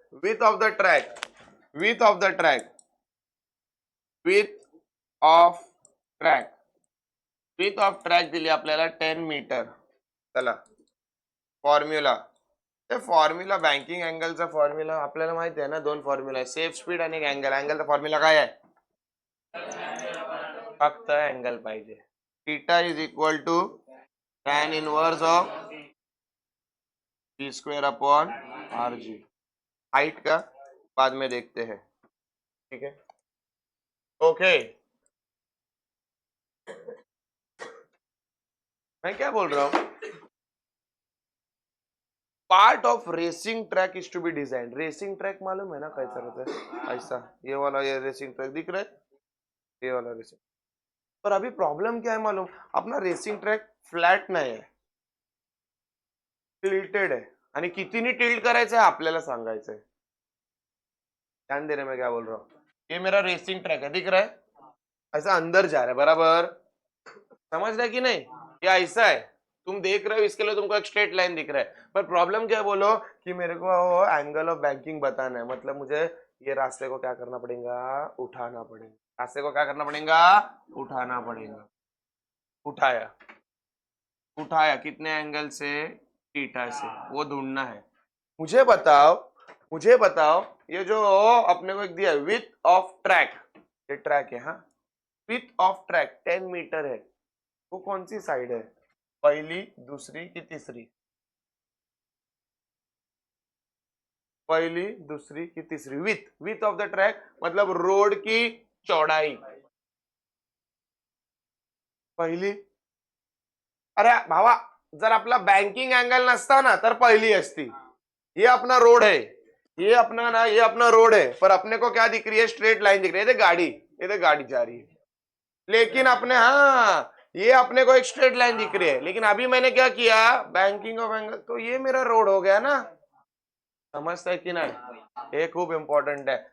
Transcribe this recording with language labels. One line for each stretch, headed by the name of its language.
Marathi: Width of the track, width of the track, width of track, width of track दिली आपल्याला 10 metre. चला formula, ते formula banking अँगलचा formula आपल्याला माहिती आहे ना, दोन फॉर्म्युला आहे, सेफ स्पीड आणि अँगल. अँगलचा फॉर्म्युला काय आहे, फक्त अँगल पाहिजे.
English: Theta is equal to tan inverse of g² upon rg.
Hindi: Height का बाद में देखते हैं, ठीक है. ओके, मैं क्या बोल रहा हूं,
English: Part of racing track is to be design.
Hindi: Racing track मालूम है ना कैसा रहता है, ऐसा ये वाला, ये रेसिंग ट्रैक दिख रहा है, ये वाला रेसिंग.
Marathi: पर अभी प्रॉब्लम क्या है मालूम, अपना रेसिंग ट्रॅक फ्लॅट नाही आहे, टिल्टेड आहे. आणि कितीनी टिल्ट करायचं आहे आपल्याला सांगायचंय.
Hindi: ध्यान दे रहे मैं क्या बोल रहा हूँ. ये मेरा रेसिंग ट्रैक है, दिख रहा है, ऐसा अंदर जा रहा है, बराबर समझ रहा है कि नहीं. ये ऐसा है, तुम देख रहे हो, इसके लिए तुमको एक स्ट्रेट लाइन दिख रहा है. पर प्रॉब्लम क्या बोलो कि मेरे को एंगल ऑफ बैंकिंग बताना है, मतलब मुझे ये रास्ते को क्या करना पड़ेगा, उठाना पड़ेगा. रास्ते को क्या करना पड़ेगा, उठाना पड़ेगा. उठाया, उठाया कितने एंगल से, थीटा से, वो ढूंढना है. मुझे बताओ, मुझे बताओ, ये जो अपने को एक दिया है विथ ऑफ ट्रैक, ये ट्रैक है, हाँ, विथ ऑफ ट्रैक 10 मीटर है, वो कौन सी साइड है, पहली दूसरी की तीसरी, पहली दूसरी की तीसरी. With, width of the track मतलब रोड की चौड़ाई, पहिली.
Marathi: अरे भावा, जर आपला बँकिंग अँगल नसता ना तर पहिली असती.
Hindi: ये अपना रोड है, ये अपना ना, ये अपना रोड है, पर अपने को क्या दिख रही है, स्ट्रेट लाइन दिख रही है, गाड़ी, ये गाड़ी जा रही है. लेकिन अपने, हाँ, ये अपने को एक स्ट्रेट लाइन दिख रही है, लेकिन अभी मैंने क्या किया, बैंकिंग ऑफ एंगल, तो ये मेरा रोड हो गया ना,
Marathi: समजताय की नाही, हे खूप इम्पॉर्टंट
Hindi: है.